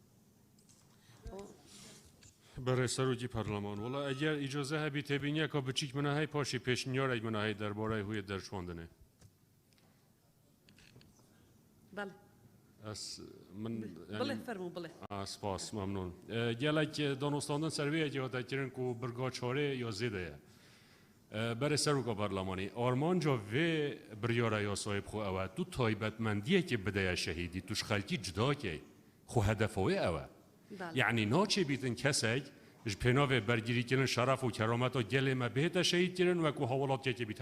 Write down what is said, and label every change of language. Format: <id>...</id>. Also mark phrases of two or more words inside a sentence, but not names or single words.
<ckb>بەڕێز سەرۆکی پەرلەمان وڵا ئەگەر ئیجازە هەبی تێبینیە کە بچیک منەهای پاشی پێشنیارێک منەهای دەربارەی هویە دەرچواندنێ. بەڵێ. من بڵێ فەرموو بڵێ. سپاس ممنون.</ckb> <ku>gelek danostandin serviyekê hatekirin ku birga çarê ya zêde ye. Berê Serokka Berlemanî armanca vê biryara yasayê xwe ew e tu taybetmendiyekê bide şehîdî tu ji xelkî cidakê xwe hedefa wê ew e. Yani naçêbîtin kesek ji pênavê bergirîkirin şeref û kerameta gelê me bêhete şehîdkirin wekû hewelatiyekê bît.</ku>